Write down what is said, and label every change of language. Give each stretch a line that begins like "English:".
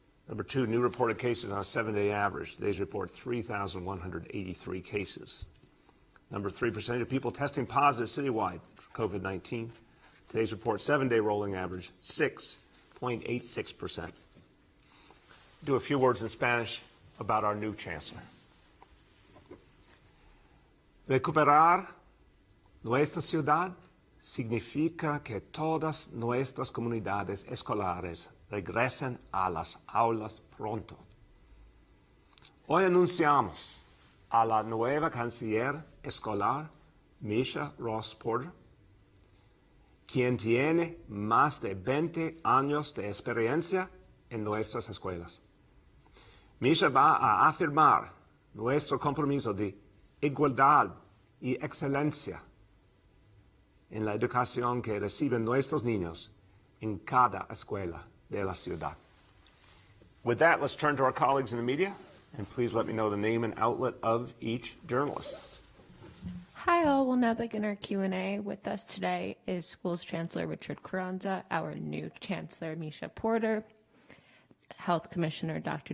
English: Number 2, new reported cases on a 7-day average. Today's report, 3,183 cases. Number 3, percentage of people testing positive citywide for COVID-19. Today's report, 7-day rolling average, 6.86%. Do a few words in Spanish about our new chancellor.
Spanish: Recuperar nuestra ciudad significa que todas nuestras comunidades escolares regresen a las aulas pronto. Hoy anunciamos a la nueva canciller escolar, Meisha Porter, quien tiene más de 20 años de experiencia en nuestras escuelas. Meisha va a afirmar nuestro compromiso de igualdad y excelencia en la educación que reciben nuestros niños en cada escuela de la ciudad.
English: With that, let's turn to our colleagues in the media, and please let me know the name and outlet of each journalist. Hi all, we'll now begin our Q&A. With us today is Schools Chancellor Richard Carranza, our new Chancellor Meisha Porter, Health Commissioner Dr.